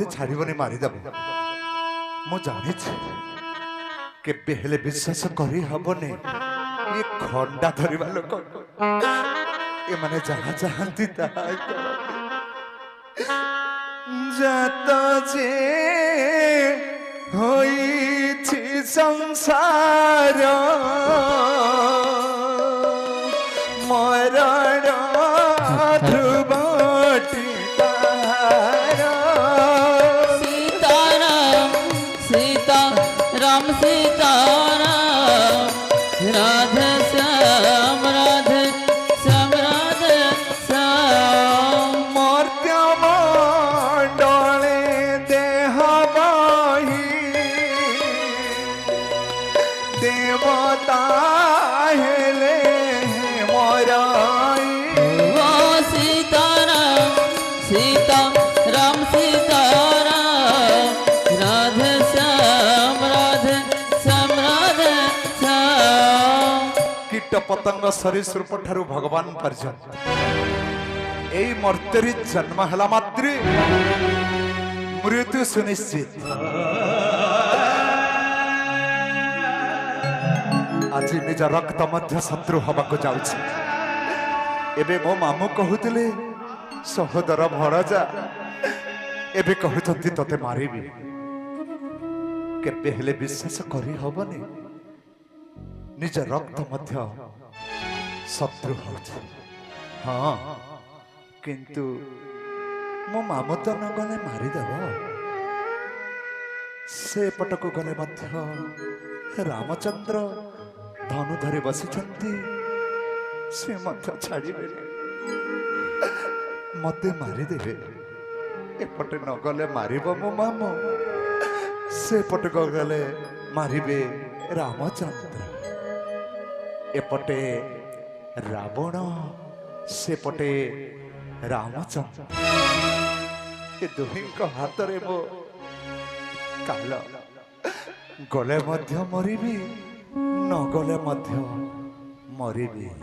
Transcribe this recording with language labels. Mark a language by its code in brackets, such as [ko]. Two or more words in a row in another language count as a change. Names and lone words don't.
[or] ଛାଡ଼ିବନି ମାରିଦେବ ମୁଁ ଜାଣିଛି କେବେ ହେଲେ ବିଶ୍ୱାସ କରି ହବନି ଇଏ ଖଣ୍ଡା ଧରିବା ଲୋକ ଏମାନେ ଯାହା ଚାହାନ୍ତି ତାହା ଜାତ ଯେ ହୋଇଛି ସଂସାର ମରଣ ଧ୍ରୁବଟି सीताराम सीता राम सीताराम राधे श्याम राधे श्याम राधे श्याम ମର୍ତ୍ତ୍ୟ ମଣ୍ଡଳେ ଦେହ ବହି ଦେବତା ହେଲେ ମରାଇ ओ सीताराम सीता राम सीताराम राधे श्याम राधे श्याम କୀଟ ପତଙ୍ଗ ସରୀସୃପ ଠାରୁ ଭଗବାନ ପର୍ଯ୍ୟନ୍ତ ଏଇ ମର୍ତ୍ତ୍ୟରେ ଜନ୍ମ ହେଲା ମାତ୍ରେ ମୃତ୍ୟୁ ସୁନିଶ୍ଚିତ ଆଜି ନିଜ ରକ୍ତ ମଧ୍ୟ ଶତ୍ରୁ ହବାକୁ ଯାଉଛି ଏବେ ମୋ ମାମୁଁ କହୁଥିଲେ ସହୋଦର ଭଣଜା ଏବେ କହୁଛନ୍ତି ତୋତେ ମାରିବି କେବେ ହେଲେ ବିଶ୍ୱାସ କରି ହବନି ନିଜ ରକ୍ତ ମଧ୍ୟ ଶତ୍ରୁ ହେଉଛି ହଁ କିନ୍ତୁ ମୋ ମାମୁଁ ତ ନ ଗଲେ ମାରିଦେବ ସେପଟକୁ ଗଲେ ମଧ୍ୟ ରାମଚନ୍ଦ୍ର ଧନୁ ଧରି ବସିଛନ୍ତି ସେ ମଧ୍ୟ ଛାଡ଼ିବେନି ମତେ ମାରିଦେବେ ଏପଟେ ନ ଗଲେ ମାରିବ ମୋ ମାମୁଁ ସେପଟକୁ ଗଲେ ମାରିବେ ରାମଚନ୍ଦ୍ର ଏପଟେ ରାବଣ ସେପଟେ ରାମଚନ୍ଦ୍ର ଏ ଦୁହିଁଙ୍କ ହାତରେ ମୋ କାଳ ଗଲେ ମଧ୍ୟ ମରିବି ନ ଗଲେ ମଧ୍ୟ ମରିବି